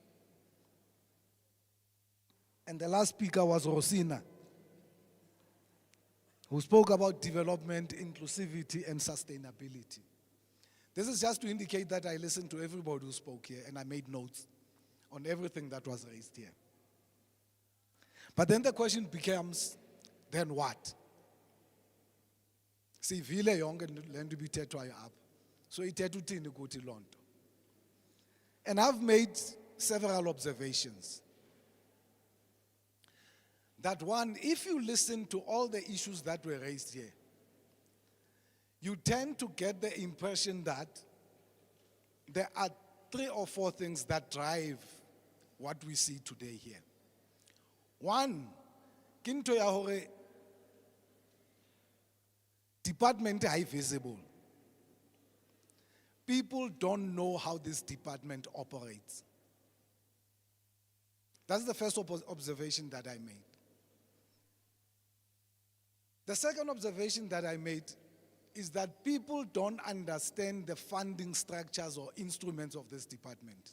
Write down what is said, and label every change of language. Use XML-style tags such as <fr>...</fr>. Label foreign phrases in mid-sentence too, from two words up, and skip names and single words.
<en>And the last speaker was Rosina, who spoke about development, inclusivity, and sustainability. This is just to indicate that I listened to everybody who spoke here and I made notes on everything that was raised here. But then the question becomes, then what?</en> <xh>See, vile yonke le nto ibithethwayo apha. So ithetha uthini kuthi loo nto?</xh> <en>And I've made several observations. That one, if you listen to all the issues that were raised here, you tend to get the impression that there are 3 or 4 things that drive what we see today here. One, kinto ya hore department high visible. People don't know how this department operates. That's the first observation that I made. The second observation that I made is that people don't understand the funding structures or instruments of this department.</en>